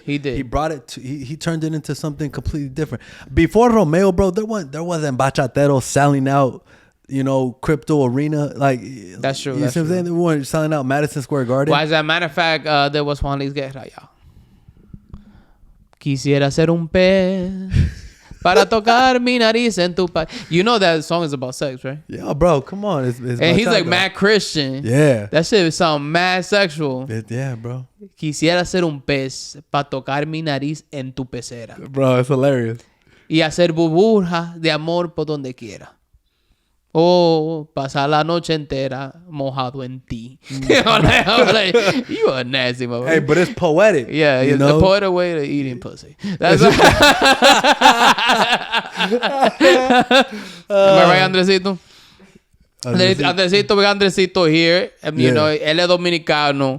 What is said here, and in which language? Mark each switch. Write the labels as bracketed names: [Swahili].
[English] He brought it to he turned it into something completely different. Before Romeo, bro, there wasn't bachateros selling out, crypto arena, like That's true. You see what I'm saying? They weren't selling out Madison Square Garden. Well, as a matter of fact, there was Juan Luis Guerra, y'all. [Spanish] Quisiera ser un pez para tocar mi nariz en tu pa. [English] You know that song is about sex, right? Yeah, bro, come on. It's and he's like mad Christian. Yeah. That shit sound mad sexual. Yeah, bro. [Spanish] Quisiera ser un pez para tocar mi nariz en tu pecera. [English] Bro, it's hilarious. [Spanish] Y hacer burbujas de amor por donde quiera. Oh, pasar la noche entera mojado en ti. [English] I'm like, you a nasty motherfucker. Hey, but it's poetic. Yeah, it's the poetic way to eating pussy. That's Am I right, Andresito? Andresito, Andresito here. [Spanish] Él es dominicano.